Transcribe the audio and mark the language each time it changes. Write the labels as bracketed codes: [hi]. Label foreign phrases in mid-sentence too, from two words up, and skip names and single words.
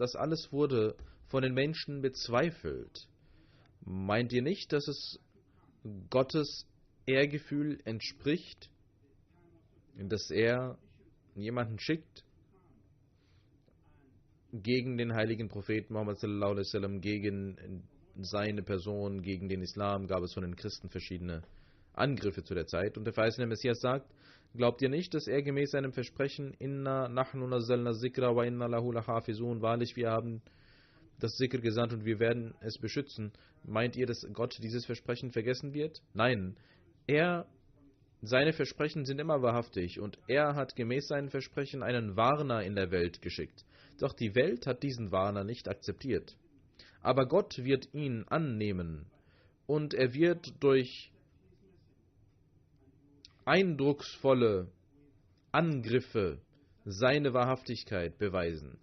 [de] Das alles wurde von den Menschen bezweifelt. Meint ihr nicht, dass es Gottes Ehrgefühl entspricht, dass er jemanden schickt gegen den heiligen Propheten Muhammad [ar] صلى الله عليه وسلم, [de] gegen seine Person, gegen den Islam gab es von den Christen verschiedene Angriffe zu der Zeit. Und der verheißene Messias sagt, glaubt ihr nicht, dass er gemäß seinem Versprechen, [ar] إنا نحن نزلنا الذكر وإنا له لحافظون, [de] wahrlich wir haben das Zikr gesandt und wir werden es beschützen. Meint ihr, dass Gott dieses Versprechen vergessen wird? Nein, seine Versprechen sind immer wahrhaftig und er hat gemäß seinen Versprechen einen Warner in der Welt geschickt. Doch die Welt hat diesen Warner nicht akzeptiert. Aber Gott wird ihn annehmen und er wird durch eindrucksvolle Angriffe seine Wahrhaftigkeit beweisen.